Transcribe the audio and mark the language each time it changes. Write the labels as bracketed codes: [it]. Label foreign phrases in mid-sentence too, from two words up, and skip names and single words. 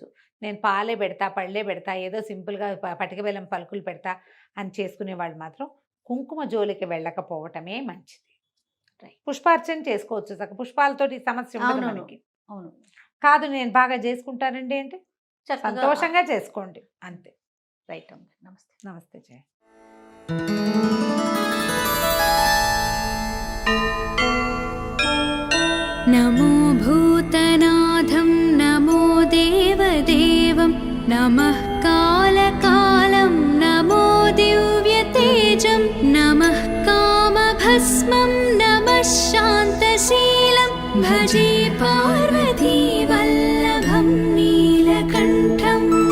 [te] నేను పాలే పెడతా, పళ్ళే పెడతా, ఏదో సింపుల్గా పటిక బెల్లం పలుకులు పెడతా అని చేసుకునే వాళ్ళు మాత్రం కుంకుమ జోలికి వెళ్ళకపోవటమే మంచిది. పుష్పార్చన చేసుకోవచ్చు. పుష్పాలతోటి సమస్య ఉండదు అవునవును. మనకి. అవును, కాదు నేను బాగా చేసుకుంటానండి అంటే సంతోషంగా చేసుకోండి అంతే. రైట్ అమ్మ. నమస్తే. నమస్తే జయ. [sa] नमो भूतनाथं नमो देवदेवं नमः कालकालं नमो दिव्यतेजं नमः कामभस्मं नमः शान्तशीलं भजे पार्वतीवल्लभं नीलकण्ठम्